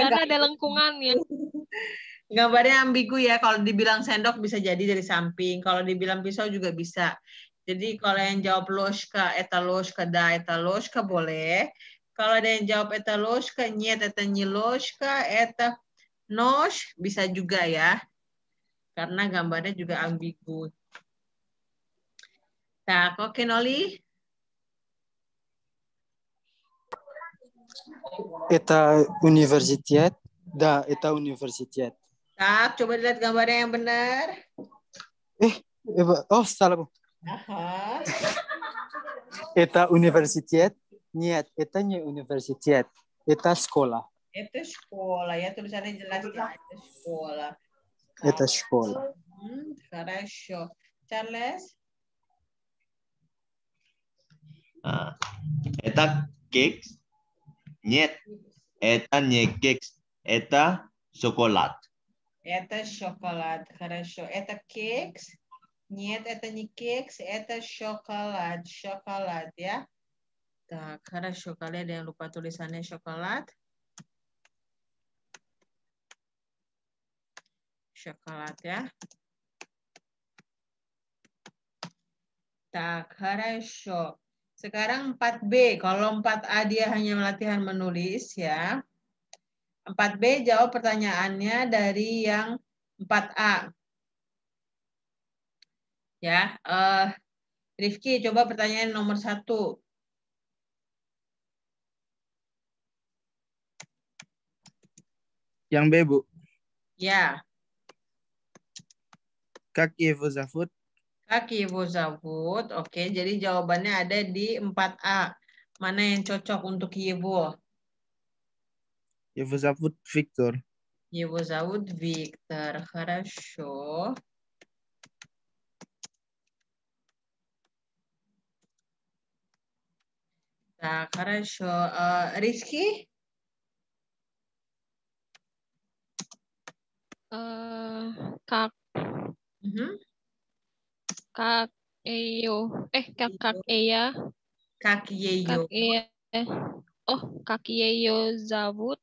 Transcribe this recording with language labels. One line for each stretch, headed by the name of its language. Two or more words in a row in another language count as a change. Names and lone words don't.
Indonesian: Karena ada lengkungannya. gambarnya ambigu ya. Kalau dibilang sendok bisa jadi dari samping. Kalau dibilang pisau juga bisa. Jadi kalau yang jawab
Russian: ложка, это ложка, да это ложка
Indonesian: boleh. Kalau ada yang jawab
Russian: это ложка, нет, это не ложка, это нож,
Indonesian: bisa juga ya. Karena gambarnya juga ambigu. Tak, oke Noli.
Russian: Это университет. Да, это университет.
Indonesian: Tak, coba lihat gambarnya yang benar. Oh, salah, Bu. Aha.
Russian: Это университет. Нет, это не университет. Это школа.
Indonesian: Itu sekolah ya, tulisannya jelas ya. Itu sekolah.
Russian: Это школа. Хорошо. Charles? Это кекс. Нет, это не кекс. Это шоколад. Это шоколад. Хорошо. Это кекс? Нет, это не кекс, это шоколад. Шоколад ya. Так, хорошо.
Indonesian: Kalian ada yang lupa tulisannya шоколад?
Russian: Шоколад ya. Так, хорошо.
Indonesian: Sekarang 4B. Kalau 4A dia hanya latihan menulis ya. 4B jawab pertanyaannya dari yang 4A. Ya, Rifki coba pertanyaan nomor 1. Yang B, Bu. Ya,
Russian: Как его зовут? как его зовут.
Indonesian: Oke, jadi jawabannya ada di 4A. Mana yang cocok untuk Yevo?
Russian: Его зовут Виктор. Его зовут Виктор. Хорошо. Так, хорошо.
Indonesian: Rizky?
Russian: Kak Mhm. Как его. Как её. Как его. Как её. О, как его зовут.